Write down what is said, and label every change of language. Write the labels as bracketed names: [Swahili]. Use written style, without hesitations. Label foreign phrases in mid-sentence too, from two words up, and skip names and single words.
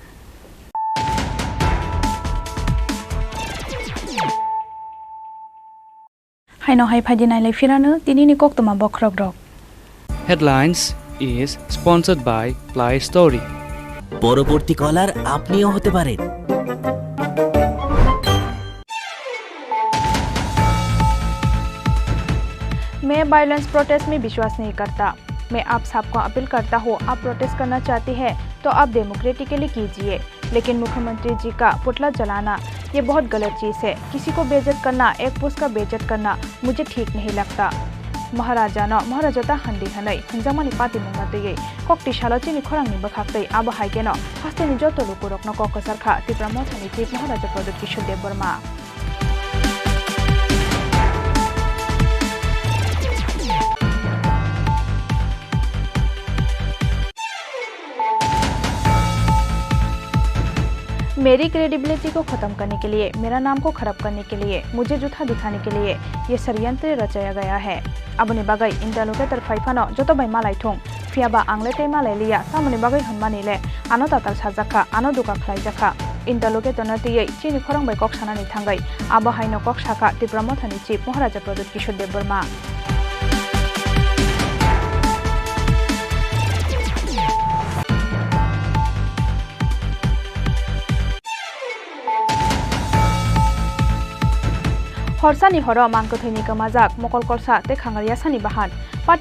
[Kok Borok] हायनो हाय फायदि नायलाय फिरानो दिनैनि कक तमा बख्रक रक [English] Headlines is sponsored by Play Story. [Bangla] পরবর্তী কলার আপনিও হতে পারেন। [Hindi] मैं [English] violence protest [Hindi] में विश्वास नहीं करता। मैं आप सबको अपील करता हूँ, आप प्रोटेस्ट करना चाहते हैं तो आप डेमोक्रेटिकली कीजिए, लेकिन मुख्यमंत्री जी का पुतला जलाना ये बहुत गलत चीज़ है। किसी को बेइज्जत करना, एक पोस्ट का बेइज्जत करना मुझे ठीक नहीं लगता। [Kok Borok] महाराजाता हंदी हनै हंजामानि पार्टी मुंगातै कक्ति सालचिनि खरांनि बखाक्तै आबो हाइकेनो हास्तेनि जतो लुकुरकनो ककसरखा त्रिपुरा मथानि चिफ महाराजा प्रदीप किशोर देव बर्मा [Hindi] मेरी क्रेडिबिलिटी को खत्म करने के लिए, मेरा नाम को खराब करने के लिए, मुझे जूठा दिखाने के लिए ये षड्यंत्र रचाया गया है। [Kok Borok] अबनि बागै इंदालुके तरफाइफानो जतो बाय मालाय थं फियाबा आंगलेते मालाय लिया तामनि बागै हनमानिले आनो ताताल साजाखा आनो दुका खलाइजाखा इंदालुके तनतियै चिनि खरं बाय कक सानानि थांगै आबो हायनो कक साखा त्रिपुरा मथानि चिफ महाराजा प्रदीप किशोर देव बर्मा हरसानि हर मांकथैनि कमाजाक मकल कलसा ते खांगारिया सानि बाहान पार्टी